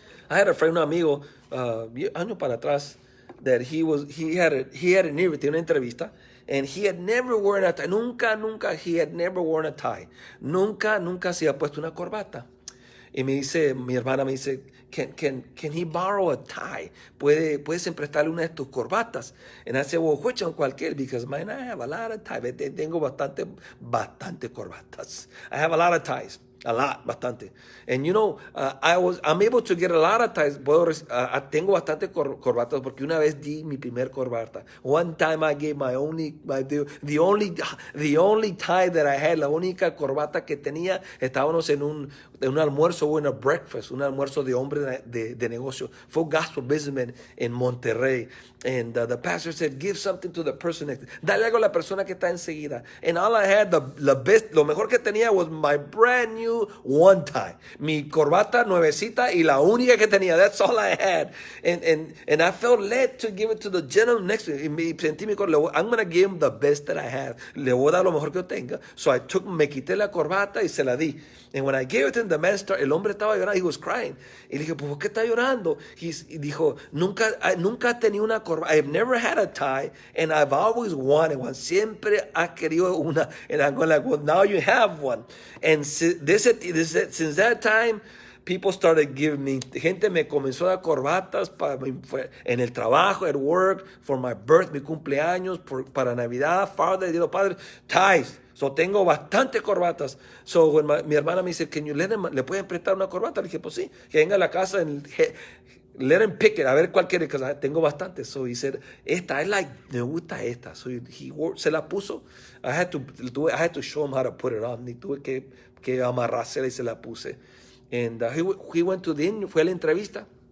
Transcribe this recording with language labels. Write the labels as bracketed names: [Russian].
[English] I had a friend, [Spanish] un amigo, años para atrás, [English] that he had an interview, [Spanish] una entrevista, [English] and he had never worn a tie. [Spanish] Nunca, [English] he had never worn a tie. [Spanish] Nunca se ha puesto una corbata. Y mi hermana me dice, [English] can he borrow a tie? [Spanish] ¿Puedes emprestarle una de tus corbatas? [English] And I said, well, which one, [Spanish] cualquier? [English] Because man, I have a lot of ties. [Spanish] Tengo bastante corbatas. [English] I have a lot of ties. [Spanish] Bastante. [English] And you know, I'm able to get a lot of ties. [Spanish] Tengo bastante corbatas porque una vez di mi primer corbata. [English] One time I gave the only tie that I had, [Spanish] la única corbata que tenía, estábamos en un almuerzo o en [English] a breakfast, [Spanish] un almuerzo de hombre de negocio. Fue un [English] gospel businessman [Spanish] en Monterrey. [English] And the pastor said, give something to the person next. [Spanish] Dale algo a la persona que está enseguida. [English] And all I had, [Spanish] lo mejor que tenía [English] was my brand new one tie. [Spanish] Mi corbata nuevecita y la única que tenía. [English] That's all I had. And I felt led to give it to the gentleman next to me. [Spanish] Y me sentí [English] I'm going to give him the best that I have. [Spanish] Le voy a dar lo mejor que yo tenga. So me quité la corbata y se la di. [English] And when I gave it to him, the man [Spanish] el hombre estaba llorando. [English] He was crying. [Spanish] Y le dije, ¿por qué está llorando? Y dijo, nunca he tenido una corbata. [English] I've never had a tie, and I've always wanted one. [Spanish] Siempre ha querido una. [English] And I'm going like, well, now you have one. And since that time, people started giving me, [Spanish] gente me comenzó a dar corbatas en el trabajo, [English] at work, for my birth, [Spanish] mi cumpleaños, para Navidad, [English] Father, [Spanish] Día de los Padres, [English] ties. [Spanish] So tengo bastante corbatas. [English] So when [Spanish] mi hermana me dice, ¿le pueden prestar una corbata? Le dije, pues sí, que venga a la casa [English] and let him pick it, [Spanish] a ver cuál quiere, [English] because [Spanish] tengo bastante. [English] So he said, [Spanish] me gusta esta. So se la puso. [English] I had to show him how to put it on. [Spanish] Y tuve que amarrársela y se la puse. [English] And he went to the interview, [Spanish] fue a la entrevista.